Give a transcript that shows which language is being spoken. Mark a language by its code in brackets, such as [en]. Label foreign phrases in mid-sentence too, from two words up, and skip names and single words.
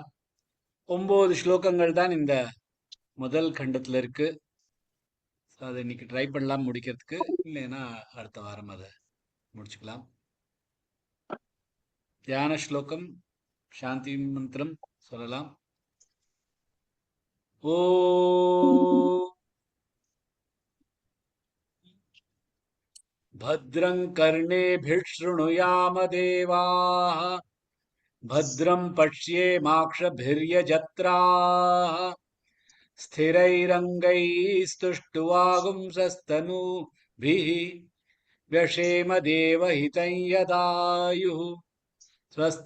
[ta] 9 ஸ்லோகங்கள் தான் இந்த முதல் கண்டத்துல இருக்கு. ஸோ அதை இன்னைக்கு ட்ரை பண்ணலாம் முடிக்கிறதுக்கு. இல்லைன்னா அடுத்த வாரம் அதை முடிச்சுக்கலாம். தியான ஸ்லோகம், சாந்தி மந்திரம் சொல்லலாம். [sa] ஓ भद्रं कर्णेभिः शृणुयाम देवाः भद्रं पश्येमाक्षभिर्यजत्राः स्थिरैरङ्गैस्तुष्टुवागुंसस्तनूभिः व्यशेम देवहितं यदायुः स्वस्ति